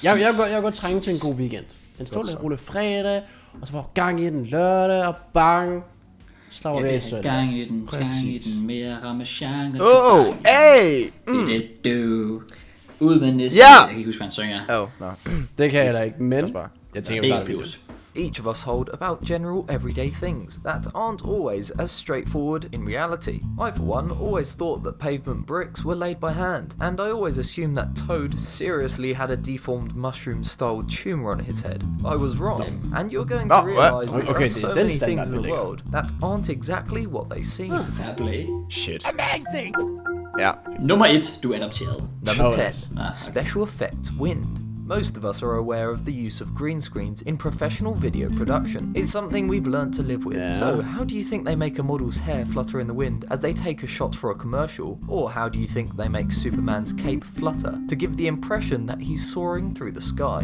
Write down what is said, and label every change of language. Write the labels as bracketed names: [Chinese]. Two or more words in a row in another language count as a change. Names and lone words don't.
[Danish] Jeg kan godt trænge til en god weekend. En stor rulle fredag, og så bare gang i den lørdag, og bang. Slapper vi af søndag. Gang i den, mere ramachan. Hey! Det ud med næste. Jeg kan ikke huske, hvad han synger. Det kan jeg da ikke, men jeg tænker, vi tager det. [English] Each of us hold about general everyday things that aren't always as straightforward in reality. I, for one, always thought that pavement bricks were laid by hand, and I always assumed that Toad seriously had a deformed mushroom-style tumour on his head. I was wrong, and you're going to realise there are so many things in the world that aren't exactly what they seem. Shit. Amazing! [Danish] Ja. Nummer 1, du er adopteret. [English] Number 10, special effects wind. Most of us are aware of the use of green screens in professional video production. It's something we've learned to live with. So, how do you think they make a model's hair flutter in the wind as they take a shot for a commercial? Or how do you think they make Superman's cape flutter to give the impression that he's soaring through the sky?